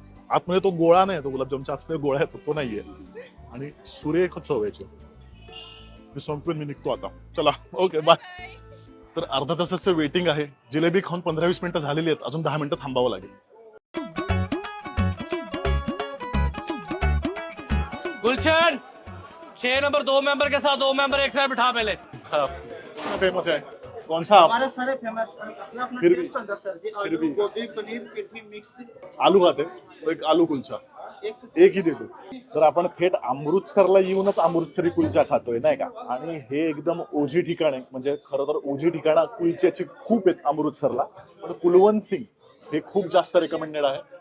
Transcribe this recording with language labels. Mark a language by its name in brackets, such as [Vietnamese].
[Marathi] आतमध्ये तो गोळा नाही, तो गुलाबजामच्या आतमध्ये गोळा येतो तो नाहीये आणि सुरेख चव याची. मी संपवेन, मी निघतो आता. चला ओके बाय. तर अर्धा तासाचं वेटिंग आहे. जिलेबी खाऊन 15-20 मिनिटं झालेली आहेत. अजून 10 मिनिटं थांबावं लागेल. [Hindi] गुलशन 6 नंबर 2 मेंबर के साथ 2 मेंबर एक साइड बिठा पहले. फेमस है कौन सा? हमारा सारे फेमस अपना अपना फिर भी- टेस्ट होता है सर जी. फिर भी- आलू गोभी पनीर पिठी मिक्स [Marathi] आलू खाते, एक आलू कुलचा एक ही देतो. तर आपण थेट अमृतसरला येऊनच अमृतसरी कुलचा खातोय नाही का. आणि हे एकदम ओझी ठिकाण आहे. म्हणजे खरं तर ओझी ठिकाणं कुलच्याची खूप आहेत अमृतसरला पण कुलवंत सिंग हे खूप जास्त रेकमेंडेड आहे.